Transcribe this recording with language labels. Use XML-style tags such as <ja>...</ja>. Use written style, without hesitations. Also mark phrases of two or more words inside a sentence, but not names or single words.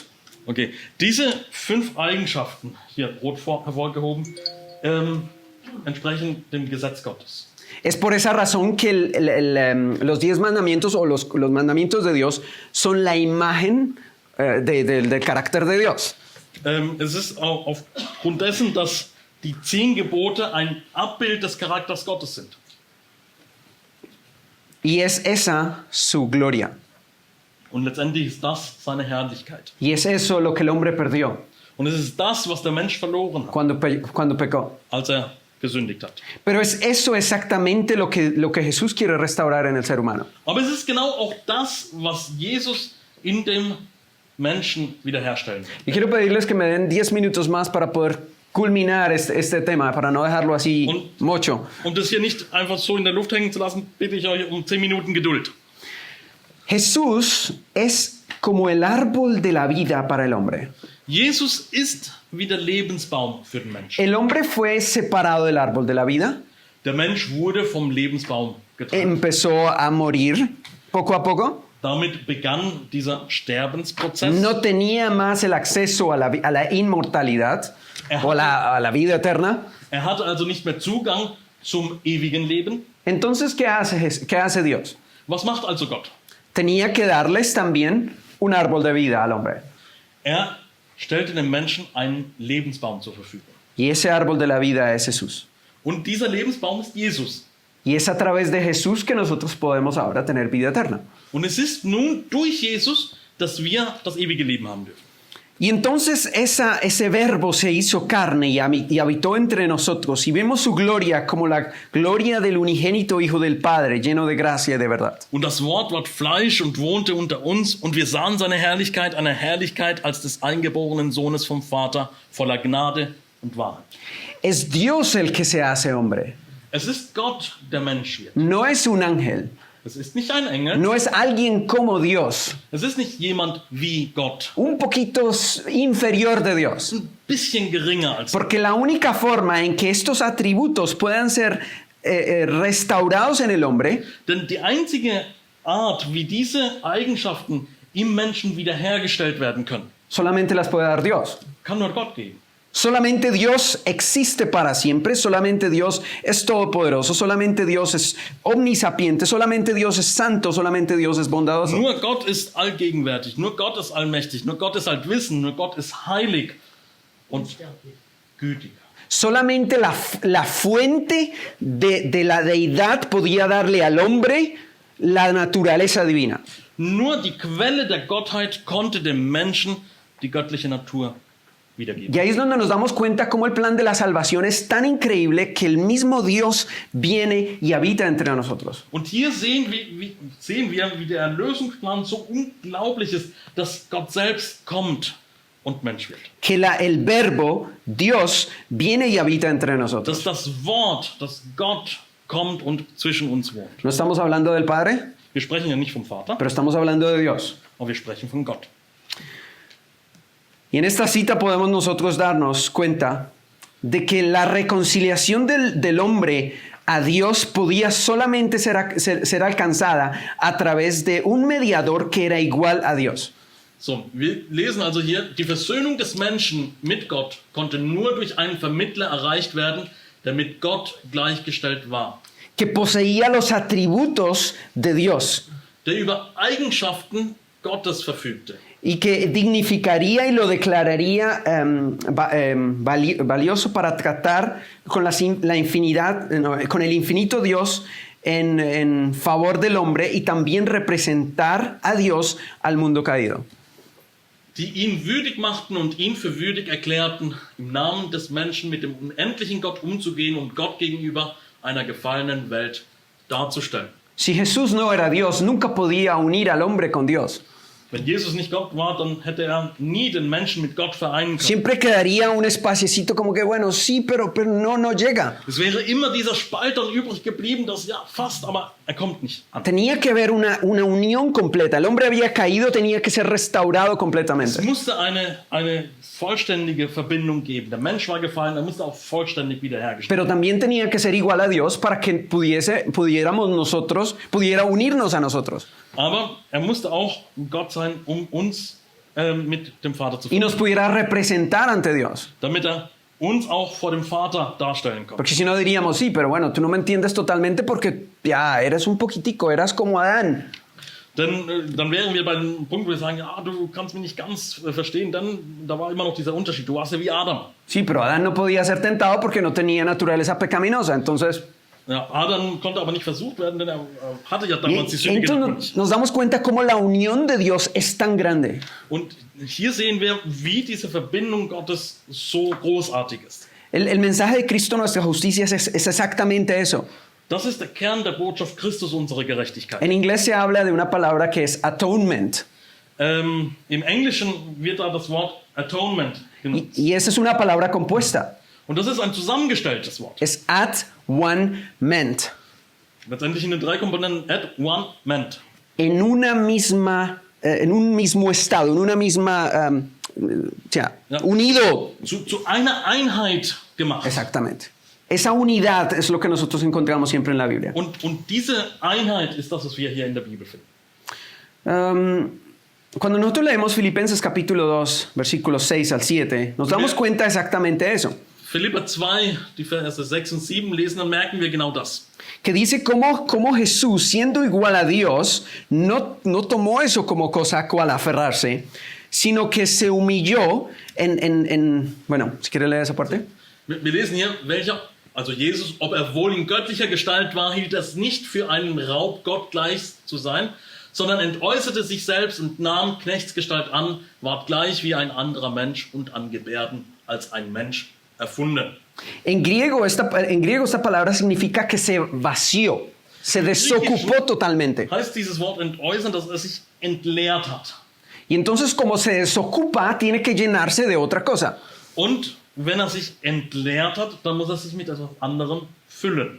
<de>Okay, diese 5 Eigenschaften, hier rot hervorgehoben, entsprechen dem Gesetz Gottes.</de> <es>Es por esa razón que los 10 mandamientos o los mandamientos de Dios son la imagen del carácter de Dios.</es> <de>Es ist aufgrund dessen, dass die 10 Gebote ein Abbild des Charakters Gottes sind.</de> <es>Y es esa su gloria.</es> <de>Und letztendlich ist das seine Herrlichkeit.</de> <es>Y es eso lo que el hombre perdió</es> <de>Und es ist das, was der Mensch verloren hat,</de> <es>cuando pecó.</es> <de>als er gesündigt hat.</de> <es>Pero es eso exactamente lo que Jesús quiere restaurar en el ser humano.</es> <de>Aber es ist genau auch das, was Jesus in dem Menschen wiederherstellen will.</de> <es>Y quiero pedirles que me den 10 minutos más para poder culminar este tema, para no dejarlo así mocho.</es> <de>Um das hier nicht einfach so in der Luft hängen zu lassen, bitte ich euch um 10 Minuten Geduld.</de> <es>Jesús es como el árbol de la vida para el hombre.</es> <de>Jesus ist wie der Lebensbaum für den Menschen.</de> <es>El hombre fue separado del árbol de la vida,</es> <de>Der Mensch wurde vom Lebensbaum getrennt.</de> <es>empezó a morir poco a poco,</es> <de>Damit begann dieser Sterbensprozess.</de> <es>no tenía más el acceso a la inmortalidad o a la vida eterna.</es> <de>Er hatte also nicht mehr Zugang zum ewigen Leben.</de> <es>Entonces, ¿qué hace Dios?</es> <de>Was macht also Gott?</de> <es>Tenía que darles también un árbol de vida al hombre.</es> <de>Er stellte dem Menschen einen Lebensbaum zur Verfügung.</de> <es>Y ese árbol de la vida es Jesús.</es> <de>Und dieser Lebensbaum ist Jesus.</de> <es>Y es a través de Jesús que nosotros podemos ahora tener vida eterna.</es> <de>Und es ist nun durch Jesus, dass wir das ewige Leben haben dürfen.</de> <es>Y entonces ese verbo se hizo carne y habitó entre nosotros. Y vemos su gloria como la gloria del unigénito Hijo del Padre, lleno de gracia y de verdad.</es> <de>Und das Wort ward Fleisch und wohnte unter uns, und wir sahen seine Herrlichkeit, eine Herrlichkeit als des eingeborenen Sohnes vom Vater, voller Gnade und Wahrheit.</de> <es>Es Dios el que se hace hombre.</es> <de>Es ist Gott, der Mensch wird.</de> <es>No es un ángel.</es> <de>Es ist nicht ein Engel.</de> <es>No es alguien como Dios.</es> <de>Es ist nicht jemand wie Gott.</de> <es>Un poquito inferior de Dios.</es> <de>Ein bisschen geringer als Gott.</de> <es>Porque la única forma en que estos atributos puedan ser restaurados en el hombre</es> <de>Denn die einzige Art, wie diese Eigenschaften im Menschen wiederhergestellt werden können,</de> <es>solamente las puede dar Dios.</es> <de>kann nur Gott geben.</de> <es>Solamente Dios existe para siempre, solamente Dios es todopoderoso, solamente Dios es omnisapiente, solamente Dios es santo, solamente Dios es bondadoso.</es> <de>Nur Gott ist allgegenwärtig, nur Gott ist allmächtig, nur Gott ist allwissend, nur Gott ist heilig und gütig.</de> <es>Solamente la fuente de la deidad podía darle al hombre la naturaleza divina.</es> <de>Nur die Quelle der Gottheit konnte dem Menschen die göttliche Natur wiedergeben.</de> <es>Y ahí es donde nos damos cuenta cómo el plan de la salvación es tan increíble que el mismo Dios viene y habita entre nosotros.</es> <de>Und hier sehen wir, wie der Erlösungsplan so unglaublich ist, dass Gott selbst kommt und Mensch wird.</de> <es>Que el verbo, Dios, viene y habita entre nosotros.</es> <de>Dass das Wort, dass Gott kommt und zwischen uns wohnt.</de> <es>No estamos hablando del Padre,</es> <de>Wir sprechen ja nicht vom Vater,</de> <es>pero estamos hablando de Dios.</es> <de>aber wir sprechen von Gott.</de> <es>Y en esta cita podemos nosotros darnos cuenta de que la reconciliación del hombre a Dios podía solamente ser alcanzada a través de un mediador que era igual a Dios.</es> <de>So, wir lesen also hier, die Versöhnung des Menschen mit Gott konnte nur durch einen Vermittler erreicht werden, der mit Gott gleichgestellt war.</de> <es>Que poseía los atributos de Dios.</es> <de>Der über Eigenschaften Gottes verfügte.</de> <es>Y que dignificaría y lo declararía valioso para tratar con con el infinito Dios en favor del hombre y también representar a Dios al mundo caído.</es> <de>Die ihn würdig machten und ihn für würdig erklärten, im Namen des Menschen mit dem unendlichen Gott umzugehen und Gott gegenüber einer gefallenen Welt darzustellen.</de> <es>Si Jesús no era Dios, nunca podía unir al hombre con Dios.</es> <de>Wenn Jesus nicht Gott war, dann hätte er nie den Menschen mit Gott vereinen können.</de> <es>Siempre quedaría un espaciecito como que, bueno, sí, pero no llega.</es> <de>Es wäre immer dieser Spalt dann übrig geblieben, das ja fast, aber er kommt nicht an.</de> <es>Tenía que haber una unión completa. El hombre había caído, tenía que ser restaurado</es> <de>Es</de> <es>completamente.</es> <de>musste eine vollständige Verbindung geben. Der Mensch war gefallen, er musste auch vollständig wiederhergestellt</de> <es>Pero también tenía que ser igual a Dios para que pudiera unirnos a nosotros.</es> <de>Aber er musste auch Gott sein, um uns mit dem Vater zu</de> <es>Y nos</es> <de>verbinden.</de> <es>pudiera representar ante Dios.</es> <de>Damit er uns auch vor dem Vater darstellen kann.</de> <es>Porque si no diríamos, sí, pero bueno, tú no me entiendes totalmente porque ya eres un poquitico, eras como Adán.</es> <de>Denn dann wären wir bei dem Punkt, wo wir sagen, ja, du kannst mich nicht ganz verstehen, dann da war immer noch dieser Unterschied. Du warst ja wie Adam.</de> <es>Sí, pero Adán no podía ser tentado porque no tenía naturaleza pecaminosa. Entonces,</es> <de>Ja, Adam konnte aber nicht versucht werden, denn er hatte ja</de> <es>y</es> <de>damals die sündige Natur</de> <es>entonces</es> <de>nicht.</de> <es>nos damos cuenta cómo la unión de Dios es tan grande.</es> <de>Und hier sehen wir, wie diese Verbindung Gottes so großartig ist.</de> <es>El mensaje de Cristo, nuestra justicia, es exactamente eso.</es> <de>Das ist der Kern der Botschaft Christus, unsere Gerechtigkeit.</de> <es>En inglés se habla de una palabra que es atonement.</es> <de>Im Englischen wird da das Wort Atonement genutzt.</de> <es>Y esa es una palabra compuesta.</es> <de>Und das ist ein zusammengestelltes Wort.</de> <en>Es at one ment.</en> <de>Letztendlich in den 3 Komponenten</de> <en>at one meant.</en> <es>En un mismo estado, en una misma,</es> <de>Ja.</de> <es>unido.</es> <de>Zu einer Einheit gemacht.</de> <es>Exactamente. Esa unidad es lo que nosotros encontramos siempre en la Biblia.</es> <de>Und diese Einheit ist das, was wir hier in der Bibel finden.</de> <es>Cuando nosotros leemos Filipenses capítulo 2, versículos 6 al 7, nos damos cuenta exactamente de eso.</es> <de>Philipper 2, die Verse 6 und 7 lesen, dann merken wir genau das.</de> <es>Que dice cómo Jesús, siendo igual a Dios, no tomó eso como cosa a cual aferrarse, sino que se humilló bueno, si quiere leer esa parte.</es> <de>Wir lesen hier, also Jesus, ob er wohl in göttlicher Gestalt war, hielt es nicht für einen Raub, Gott gleich zu sein, sondern entäußerte sich selbst und nahm Knechtsgestalt an, ward gleich wie ein anderer Mensch und an Gebärden als ein Mensch erfunden.</de> <es>En griego esta palabra significa que se vació, se desocupó totalmente.</es> <de>Heißt dieses Wort entäußern, dass er sich entleert hat.</de> <es>Y entonces como se desocupa, tiene que llenarse de otra cosa.</es> <de>Und wenn er sich entleert hat, dann muss er sich mit etwas anderem füllen.</de>